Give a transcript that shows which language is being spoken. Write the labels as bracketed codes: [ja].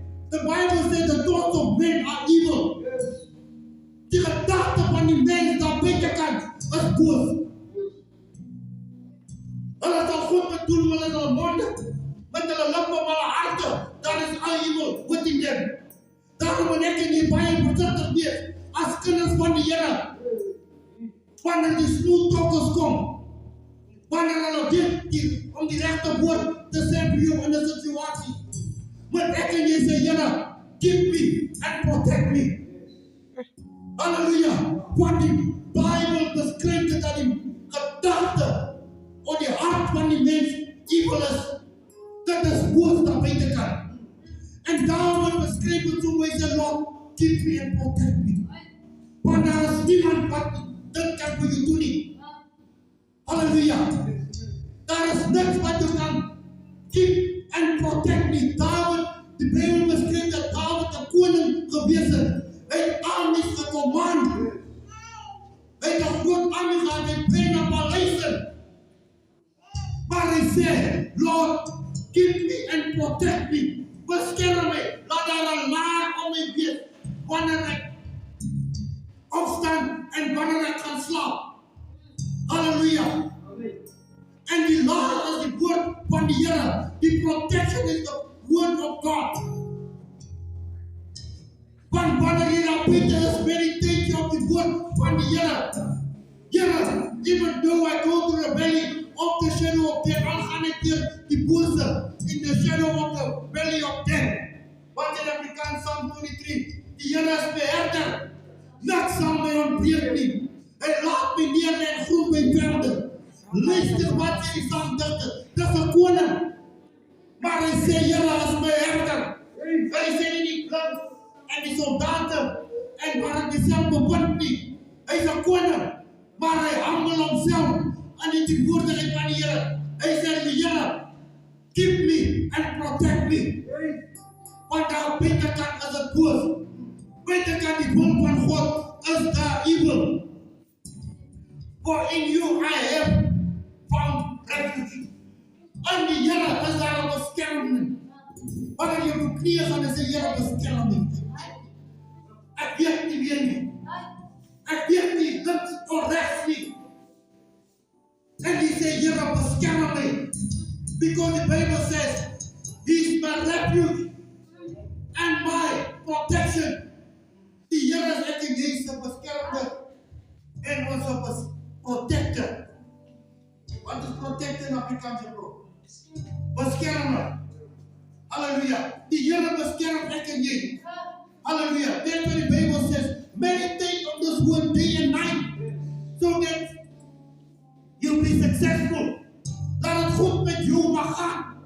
[en] The Bible says the thoughts of men are evil. [af] Die gedagte van die mens daar buitekant is boos. Hulle sal goed bedoel met hulle monde, met hulle lippe, met hulle harte. [en] Daar is all evil within them. [af] Daarom moet ek en jy baie versigtig wees as kinders van die Here. Wanneer die snoeitokkers kom, wanneer hulle weet om die regte woord te sê vir jou in 'n situasie, moet ek en jy sê, Here, [en] keep me and protect me. [af] Hallelujah. Want die Bible beskryf dit dat die gedagte of die hart van die mens evil is. Dit is boos daar buitekant. En daarom beskryf dit so mooi sê, Lord, [en] keep me and protect me. [af] Want daar is niemand wat dit kan vir jou doen nie. Hallelujah. Daar is niks wat jou kan [en] keep and protect me. [af] David, die Bijbel beskryf dat David 'n koning gewees het. Hy het armies gecommand. Hy het 'n groot armie gehad, hy het na paleise. Maar hy sê, [en] Lord, keep me and protect me. [af] Beskerm my. Laat daar 'n laag om my wees wanneer ek opstaan en wanneer ek gaan slaap. Hallelujah. En die laag is die woord van die Here. [en] Die protection is the word of God. [af] Want wanneer jy daar buite is, meditate jy op die woord van die Here. [en] Here, even though I go through the valley of the shadow of death, [af] al gaan ek deur die bose [en] in the shadow of the valley of death. [af] Wat in Afrikaans Psalm 23, die Here is my herder, niks sal my ontbreek nie. Hy laat my neer en groen my velde. Luister wat sê die Psalm 30, dis 'n koning. Maar hy sê, Here is my herder. Hy sê nie die klink en die soldaten en waar hy self bevind nie. Hy is 'n koning, maar hy handel homself aan die teenwoordigheid van die Here. Hy sê, die Here, [en] keep me and protect me. [af] Want daar buitekant is dit boos. Buitekant die wil van God is daar evil. [en] For in you I have found refuge. [af] In die Here is daar 'n beskerming. Wanneer jy op knieë gaan en sê, Here, beskerm my. Ek weet nie weer nie. Ek weet nie links of regs nie. En hy sê, Here, beskerm my. [en] Because the Bible says, He is my refuge and my protection. [af] Die Here is ek en jy se beskermder en ons protector. Wat is protector in Afrikaans, bro? Beskermer. Hallelujah. Die Here beskerm ek en jy. Hallelujah. [en] That's what the Bible says. Meditate on this word day and night, so that you'll be successful. [af] Laat het goed met jou mag gaan.